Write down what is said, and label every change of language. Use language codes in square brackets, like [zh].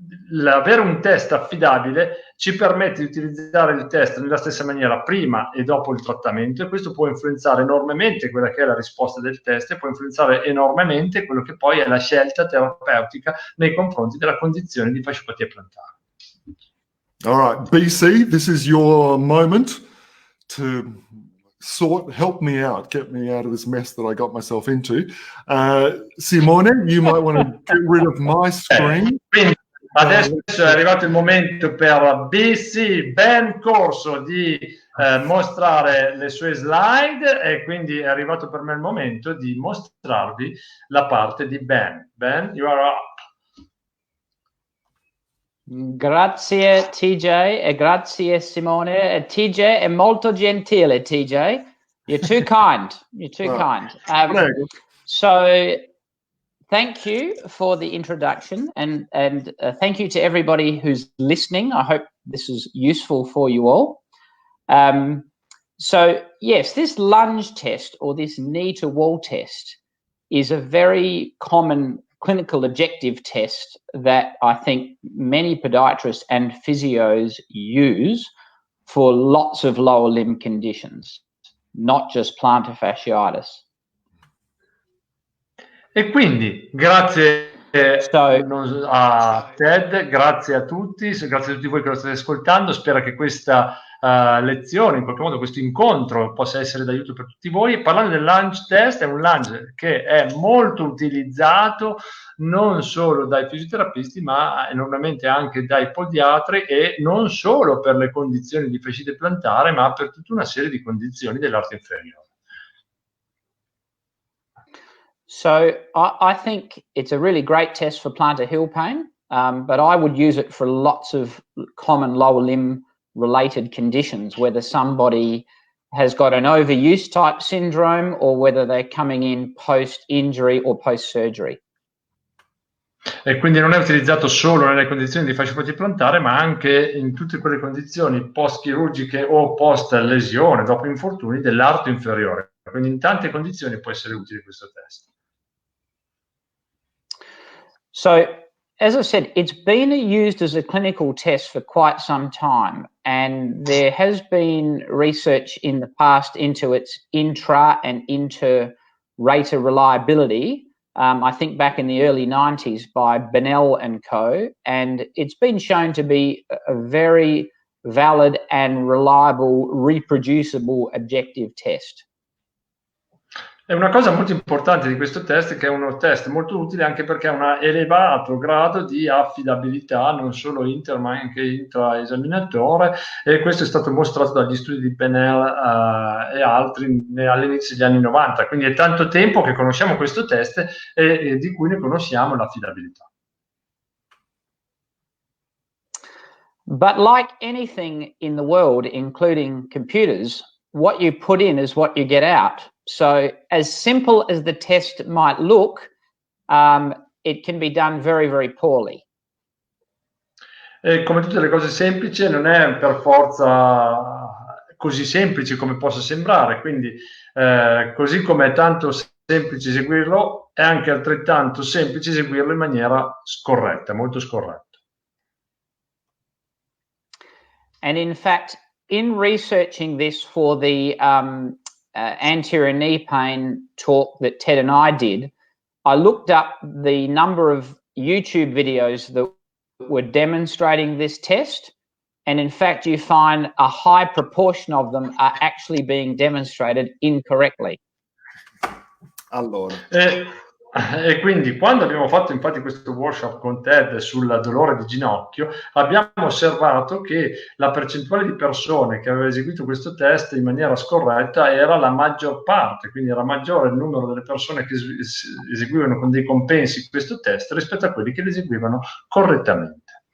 [it] l'avere un test affidabile ci permette di utilizzare il test nella stessa maniera prima e dopo il trattamento, e questo può influenzare enormemente quella che è la risposta del test e può influenzare enormemente quello che poi è la scelta terapeutica nei confronti della condizione di fasciopatia plantare. [en] All right, BC, this is your moment to help me out, get me out of this mess that I got myself into. Simone, you might want to get rid of my screen. [it] Quindi adesso è arrivato il momento per BC, Ben Corso, di mostrare le sue slide, e quindi è arrivato per me il momento di mostrarvi la parte di Ben. [en] Ben, you are up. [it] Grazie TJ e grazie Simone. E TJ è molto gentile, TJ. [en] You're too kind. You're too kind. So thank you for the introduction, and thank you to everybody who's listening. I hope this is useful for you all. So yes, this lunge test or this knee to wall test is a very common clinical objective test that I think many podiatrists and physios use for lots of lower limb conditions, not just plantar fasciitis. [it] E quindi grazie a Ted, grazie a tutti, grazie a tutti voi che lo state ascoltando. Spero che questa lezione, in qualche modo questo incontro, possa essere d'aiuto per tutti voi. Parlando del lunge test, è un lunge che è molto utilizzato non solo dai fisioterapisti, ma enormemente anche dai podiatri, e non solo per le condizioni di fascite plantare, ma per tutta una serie di condizioni dell'arto inferiore. [en] So I think it's a really great test for plantar heel pain, but I would use it for lots of common lower limb related conditions, whether somebody has got an overuse type syndrome or whether they're coming in post-injury or post-surgery. [it] E quindi non è utilizzato solo nelle condizioni di fascite plantare, ma anche in tutte quelle condizioni post-chirurgiche o post-lesione, dopo infortuni dell'arto inferiore. Quindi in tante condizioni può essere utile questo test. [en] So, as I said, it's been used as a clinical test for quite some time, and there has been research in the past into its intra and inter-rater reliability. I think back in the early 90s by Bennell and co, and it's been shown to be a very valid and reliable, reproducible objective test. [it] È una cosa molto importante di questo test, che è uno test molto utile anche perché ha un elevato grado di affidabilità, non solo inter ma anche intra-esaminatore, e questo è stato mostrato dagli studi di Bennell e altri all'inizio degli anni 90, quindi è tanto tempo che conosciamo questo test e di cui ne conosciamo l'affidabilità. [en] But like anything in the world, including computers, what you put in is what you get out. So as simple as the test might look, it can be done very, very poorly. [it] E come tutte le cose semplici, non è per forza così semplice come possa sembrare, quindi così come è tanto semplice eseguirlo, è anche altrettanto semplice eseguirlo in maniera scorretta, molto scorretta. [en] And in fact, in researching this for the anterior knee pain talk that Ted and I did, I looked up the number of YouTube videos that were demonstrating this test, and in fact you find a high proportion of them are actually being demonstrated incorrectly. [it] Allora. E quindi quando abbiamo fatto infatti questo workshop con Ted sul dolore di ginocchio, abbiamo osservato che la percentuale di persone che aveva eseguito questo test in maniera scorretta era la maggior parte, quindi era maggiore il numero delle persone che eseguivano con dei compensi questo test rispetto a quelli che lo eseguivano correttamente.